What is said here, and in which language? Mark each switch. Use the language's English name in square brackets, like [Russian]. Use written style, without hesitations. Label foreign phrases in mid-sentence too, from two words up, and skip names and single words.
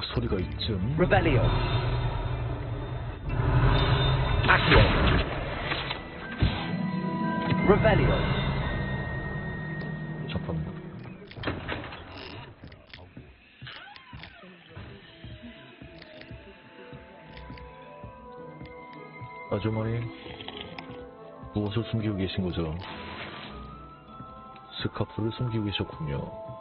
[Korean] 여기가 이쯤. Revelio. Accio. Revelio. 잠깐만. 아주머니, 무엇을 숨기고 계신 거죠? 스카프를 숨기고 계셨군요.